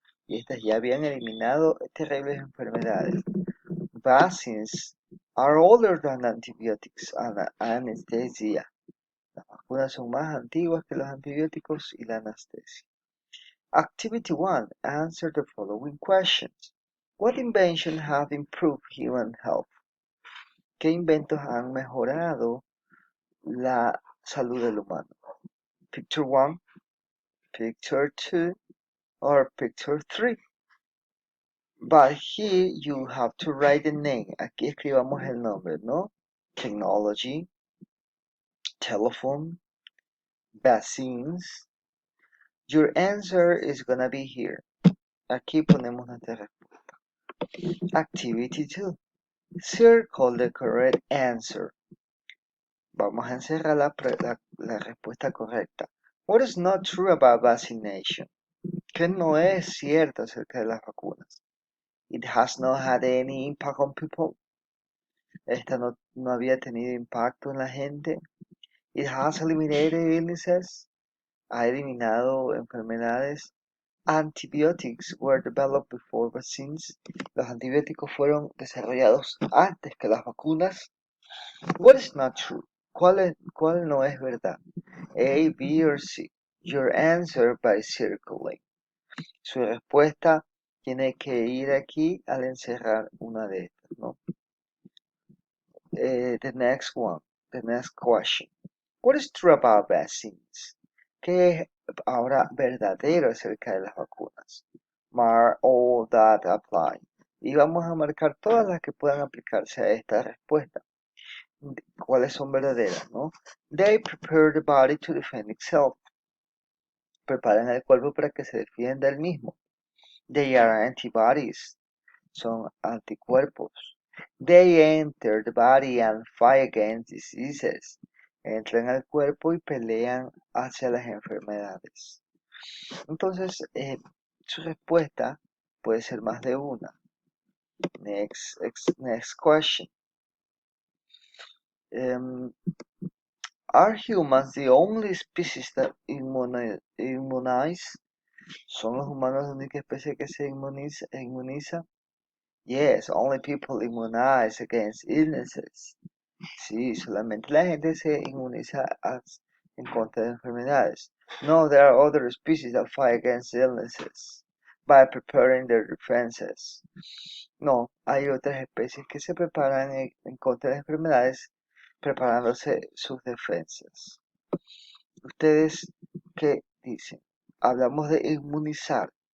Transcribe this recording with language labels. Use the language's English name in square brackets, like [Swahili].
[Spanish] Y estas ya habían eliminado terribles enfermedades. [English] Vaccines are older than antibiotics and anesthesia. [Spanish] Las vacunas son más antiguas que los antibióticos y la anestesia. [English] Activity 1. Answer the following questions. What inventions have improved human health? [Spanish] ¿Qué inventos han mejorado la salud del humano? [English] Picture 1, Picture 2, or Picture 3. But here you have to write the name. [Spanish] Aquí escribamos el nombre, ¿no? [English] Technology, telephone, vaccines. Your answer is gonna be here. [Spanish] Aquí ponemos nuestra respuesta. [English] Activity 2. Circle the correct answer. [Spanish] Vamos a encerrar la respuesta correcta. [English] What is not true about vaccination? [Spanish] ¿Qué no es cierto acerca de las vacunas? [English] It has not had any impact on people. [Spanish] Esta no había tenido impacto en la gente. [English] It has eliminated illnesses. [Spanish] ha eliminado enfermedades. [English] Antibiotics were developed before vaccines. [Spanish] Los antibióticos fueron desarrollados antes que las vacunas. [English] What is not true? [Spanish] ¿Cuál no es verdad? [English] A, B or C. Your answer by circling. [Spanish] Su respuesta tiene que ir aquí al encerrar una de estas, ¿no? [English] The next question. What is true about vaccines? [Spanish] ¿Qué es ahora verdadero acerca de las vacunas? [English] Mark all that apply. [Spanish] Y vamos a marcar todas las que puedan aplicarse a esta respuesta. ¿Cuáles son verdaderas, no? [English] They prepare the body to defend itself. [Spanish] Preparan el cuerpo para que se defienda el mismo. [English] They are antibodies. [Spanish] Son anticuerpos. [English] They enter the body and fight against diseases. [Spanish] Entran al cuerpo y pelean hacia las enfermedades. Entonces, su respuesta puede ser más de una. [English] Next question. Are humans the only species that immunize? [Spanish] ¿Son los humanos la única especie que se inmuniza? [English] Yes, only people immunize against illnesses. [Spanish] Sí, solamente la gente se inmuniza en contra de enfermedades. [English] No, there are other species that fight against illnesses by preparing their defenses. [Spanish] No, hay otras especies que se preparan en contra de enfermedades preparándose sus defensas. ¿Ustedes qué dicen? Hablamos de inmunizar.